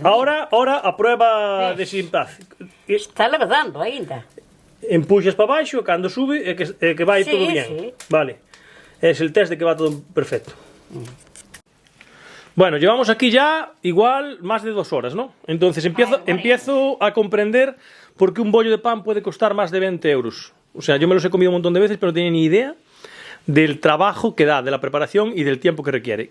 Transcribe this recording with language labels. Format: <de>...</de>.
<es>Ahora a prueba de simpático.</es> <gl>Está levedando aínda. Empuxas para baixo, cando sube, é que vai</gl> <es>Sí, todo bien. sí. Vale. Es el test de que va todo perfecto. Bueno, llevamos aquí ya igual más de 2 horas, ¿no? Entonces empiezo a comprender por qué un bollo de pan puede costar más de 20 euros. O sea, yo me los he comido un montón de veces, pero no tenía ni idea del trabajo que da, de la preparación y del tiempo que requiere.</es>